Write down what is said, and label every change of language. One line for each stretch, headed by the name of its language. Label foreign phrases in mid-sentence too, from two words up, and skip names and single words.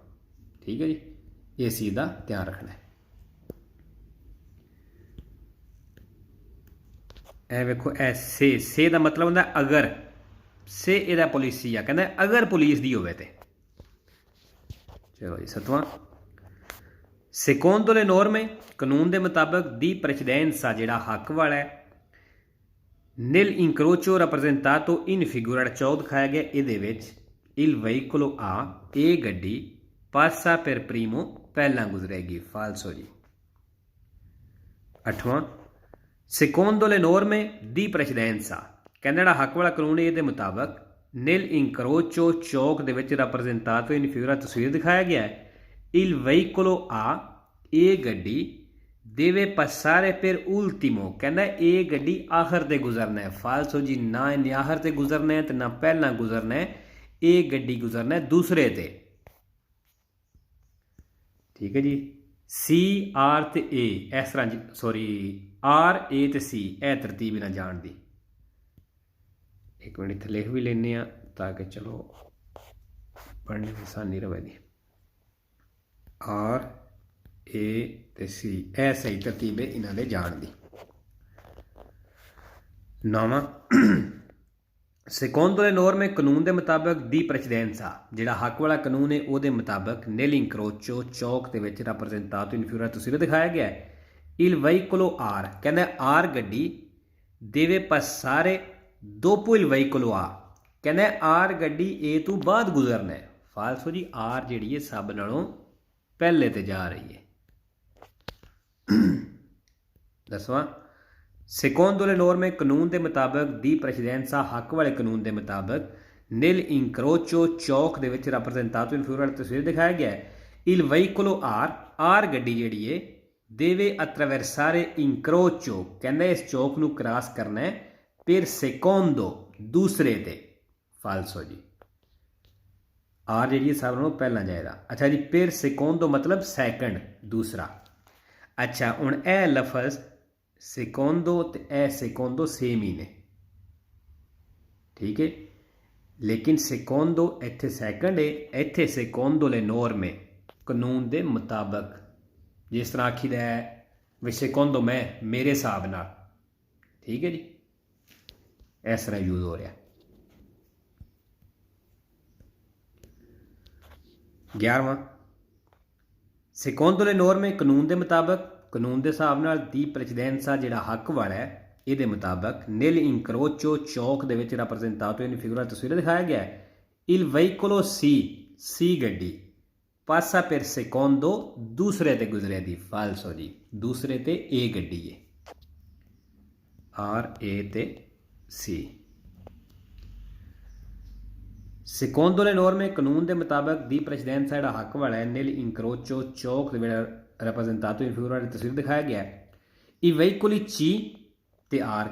Punjabi: ਠੀਕ ਹੈ ਜੀ ਇਸ ਚੀਜ਼ ਦਾ ਧਿਆਨ ਰੱਖਣਾ ਹੈ। ਇਹ ਵੇਖੋ ਇਹ ਸੇ ਦਾ ਮਤਲਬ ਹੁੰਦਾ ਅਗਰ ਸੇ ਇਹਦਾ ਪੁਲਿਸੀਆ ਕਹਿੰਦਾ ਅਗਰ ਪੁਲਿਸ ਦੀ ਹੋਵੇ ਤੇ। ਚਲੋ ਜੀ 7ਵਾਂ
Italian: secondo le norme
Punjabi: ਕਾਨੂੰਨ ਦੇ ਮੁਤਾਬਕ
Italian: di precedenza
Punjabi: ਜਿਹੜਾ ਹੱਕ ਵਾਲਾ ਹੈ
Italian: nel incrocio rappresentato in figura
Punjabi: ਦਾ ਚੌਕ ਦਿਖਾਇਆ ਗਿਆ ਇਹਦੇ ਵਿੱਚ
Italian: il veicolo A
Punjabi: ਇਹ ਗੱਡੀ
Italian: passa per primo
Punjabi: ਪਹਿਲਾਂ ਗੁਜ਼ਰੇਗੀ ਫਾਲਸੋ ਜੀ। 8ਵਾਂ
Italian: secondo le norme di precedenza
Punjabi: ਕਹਿੰਦਾ ਜਿਹੜਾ ਹੱਕ ਵਾਲਾ ਕਾਨੂੰਨ ਇਹਦੇ ਮੁਤਾਬਕ
Italian: nel incrocio
Punjabi: ਚੌਕ ਦੇ ਵਿੱਚ
Italian: rappresentato in figura
Punjabi: ਤਸਵੀਰ ਦਿਖਾਇਆ ਗਿਆ ਹੈ
Italian: il veicolo A
Punjabi: ਇਹ ਗੱਡੀ
Italian: deve passare per ultimo
Punjabi: ਕਹਿੰਦਾ ਇਹ ਗੱਡੀ ਆਖਰ ਤੇ ਗੁਜ਼ਰਨਾ ਹੈ ਫਾਲਸੋ ਜੀ ਨਾ ਇਹਨੇ ਆਖਰ ਤੇ ਗੁਜ਼ਰਨਾ ਹੈ ਤੇ ਨਾ ਪਹਿਲਾਂ ਗੁਜ਼ਰਨਾ ਹੈ ਇਹ ਗੱਡੀ ਗੁਜ਼ਰਨਾ ਹੈ ਦੂਸਰੇ ਤੇ। ਠੀਕ ਹੈ ਜੀ C R ਤੇ A ਇਸ ਤਰ੍ਹਾਂ ਸੌਰੀ R A ਤੇ C ਇਹ ਤਰਤੀਬ ਨਾਲ ਜਾਣ ਦੀ। ਇੱਕ ਮਿੰਟ ਇੱਥੇ ਲਿਖ ਵੀ ਲੈਂਦੇ ਹਾਂ ਤਾਂ ਕਿ ਚਲੋ ਪੜ੍ਹਨ ਦੀ ਆਸਾਨੀ ਰਵੇ ਦੀ। R A ਤੇ C ਇਹ ਸਹੀ ਤਰਤੀਬ ਹੈ ਇਹਨਾਂ ਦੇ ਜਾਣ ਦੀ। 9ਵਾਂ
Italian: secondo le norme
Punjabi: ਕਾਨੂੰਨ ਦੇ ਮੁਤਾਬਕ
Italian: di precedenza
Punjabi: ਜਿਹੜਾ ਹੱਕ ਵਾਲਾ ਕਾਨੂੰਨ ਹੈ ਉਹਦੇ ਮੁਤਾਬਕ
Italian: nel incrocio
Punjabi: ਚੌਕ ਦੇ ਵਿੱਚ
Italian: rappresentato in figura
Punjabi: ਤਸਵੀਰ ਦਿਖਾਇਆ ਗਿਆ ਹੈ
Italian: il veicolo R
Punjabi: ਕਹਿੰਦਾ R ਗੱਡੀ
Italian: deve passare dopo il veicolo A
Punjabi: ਕਹਿੰਦਾ R ਗੱਡੀ A ਤੋਂ ਬਾਅਦ ਗੁਜ਼ਰਨਾ ਹੈ ਫਾਲਸੋ ਜੀ R ਜਿਹੜੀ ਹੈ ਸਭ ਨਾਲੋਂ ਪਹਿਲੇ ਤੇ ਜਾ ਰਹੀ ਹੈ। 10ਵਾਂ
Italian: secondo le norme
Punjabi: ਕਾਨੂੰਨ ਦੇ ਮੁਤਾਬਕ
Italian: di precedenza
Punjabi: ਹੱਕ ਵਾਲੇ ਕਾਨੂੰਨ ਦੇ ਮੁਤਾਬਕ
Italian: nel incrocio
Punjabi: ਚੌਕ ਦੇ ਵਿੱਚ
Italian: rappresentato in figura
Punjabi: ਤਸਵੀਰ ਦਿਖਾਇਆ ਗਿਆ ਹੈ
Italian: il veicolo R
Punjabi: ਗੱਡੀ ਜਿਹੜੀ ਹੈ
Italian: deve attraversare incrocio
Punjabi: ਕਹਿੰਦਾ ਇਸ ਚੌਕ ਨੂੰ ਕ੍ਰਾਸ ਕਰਨਾ ਹੈ
Italian: per secondo
Punjabi: ਦੂਸਰੇ ਤੇ ਫਾਲਸੋ ਜੀ R ਜਿਹੜੀ ਸਭ ਨਾਲੋਂ ਪਹਿਲਾਂ ਜਾਏਗਾ। ਅੱਛਾ ਜੀ
Italian: per secondo
Punjabi: ਮਤਲਬ ਸੈਕਿੰਡ ਦੂਸਰਾ। ਅੱਛਾ ਹੁਣ ਇਹ ਲਫ਼ਜ਼ secondo ਤੇ ਇਹ secondo ਸੇਮ ਹੀ ਨੇ ਠੀਕ ਹੈ ਲੇਕਿਨ secondo ਇੱਥੇ ਸੈਕਿੰਡ ਹੈ ਇੱਥੇ
Italian: secondo le norme
Punjabi: ਕਾਨੂੰਨ ਦੇ ਮੁਤਾਬਕ ਜਿਸ ਤਰ੍ਹਾਂ ਆਖੀਦਾ ਹੈ ਵੀ secondo ਮੈਂ ਮੇਰੇ ਹਿਸਾਬ ਨਾਲ ਠੀਕ ਹੈ ਜੀ ਇਸ ਤਰ੍ਹਾਂ ਯੂਜ਼ ਹੋ ਰਿਹਾ। 11ਵਾਂ
Italian: secondo le norme
Punjabi: ਕਾਨੂੰਨ ਦੇ ਮੁਤਾਬਕ ਕਾਨੂੰਨ ਦੇ ਹਿਸਾਬ ਨਾਲ
Italian: di precedenza
Punjabi: ਜਿਹੜਾ ਹੱਕ ਵਾਲਾ ਹੈ ਇਹਦੇ ਮੁਤਾਬਕ
Italian: nel incrocio
Punjabi: ਚੌਕ ਦੇ ਵਿੱਚ
Italian: rappresentato in figura
Punjabi: ਤਸਵੀਰ ਦਿਖਾਇਆ ਗਿਆ ਹੈ
Italian: il veicolo C
Punjabi: ਗੱਡੀ
Italian: passa per secondo
Punjabi: ਦੂਸਰੇ ਤੇ ਗੁਜ਼ਰੇ ਦੀ ਫਾਲਸੋ ਜੀ ਦੂਸਰੇ ਤੇ A ਗੱਡੀ ਹੈ R A ਤੇ C।
Italian: secondo le norme
Punjabi: ਕਾਨੂੰਨ ਦੇ ਮੁਤਾਬਕ
Italian: di precedenza
Punjabi: ਜਿਹੜਾ ਹੱਕ ਵਾਲਾ ਹੈ
Italian: nel incrocio
Punjabi: ਚੌਕ ਦੇ ਵਿੱਚ
Italian: rappresentato in figura
Punjabi: ਦੀ ਤਸਵੀਰ ਦਿਖਾਇਆ ਗਿਆ ਹੈ
Italian: i veicoli C
Punjabi: ਤੇ ਆਰ।